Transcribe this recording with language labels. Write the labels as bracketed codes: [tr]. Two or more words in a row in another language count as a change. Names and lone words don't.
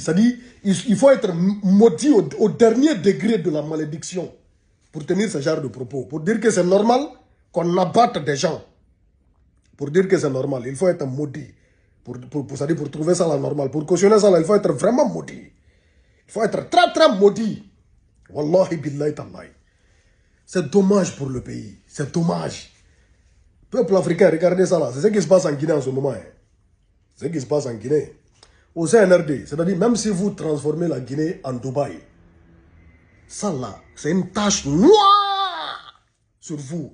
[fr] C'est-à-dire, il faut être maudit au dernier degré de la malédiction pour tenir ce genre de propos. Pour dire que c'est normal qu'on abatte des gens. Pour dire que c'est normal, il faut être maudit. Pour trouver ça la normale. Pour cautionner ça, là, il faut être vraiment maudit. Il faut être très très maudit. [ar] Wallahi billahi tallahi. [fr] C'est dommage pour le pays. C'est dommage. Peuple africain, regardez ça là. C'est ce qui se passe en Guinée en ce moment. Hein. C'est ce qui se passe en Guinée. Au CNRD, c'est-à-dire même si vous transformez la Guinée en Dubaï, ça là, c'est une tache noire sur vous.